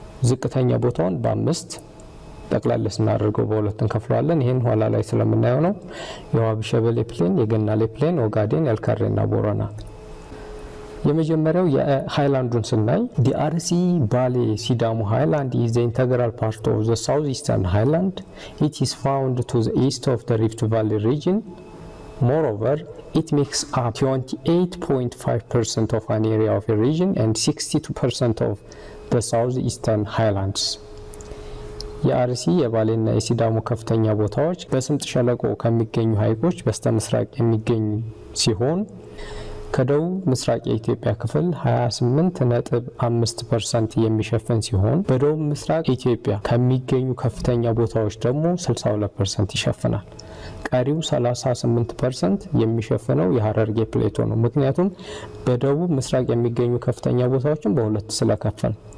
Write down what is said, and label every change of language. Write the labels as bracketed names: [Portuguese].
[Amharic] ዝቅተኛ ቦታውን በአምስት ጠቅላላ ስናደርገው በሁለት እንከፍለዋለን። ይሄን ኋላ ላይ ስለምናየው ነው። የዋቢ ሸበሌ ፕሌን፣ የገናሌ ፕሌን፣ ኦጋዴን፣ ኤልከሬና ቦረና። የመጀመሪያው የሃይላንዱን ስናይ [English] the RC Valley Sidamo Highland is the integral part of the southeastern highland. It is found to the east of the Rift Valley region. Moreover, it makes up 28.5% of an area of a region and 62% of the southeastern highlands. [Amharic] የአርሲ የባሌና የሲዳሞ ከፍተኛ ቦታዎች በስምጥ ሸለቆ ከሚገኙ ሐይቆች በስተምስራቅ የሚገኙ ሲሆን ከደቡብ ምስራቅ የኢትዮጵያ ክፍል 28.5% የሚሸፍን ሲሆን በደቡብ ምስራቅ ኢትዮጵያ ከሚገኙ ከፍተኛ ቦታዎች ደግሞ 62% ይሸፍናል። ቀሪው 38% የሚሸፍነው የሐረርጌ ፕሌቶ ነው። ምክንያቱም በደቡብ ምስራቅ የሚገኙ ከፍተኛ ቦታዎችን በሁለት ስለከፈል።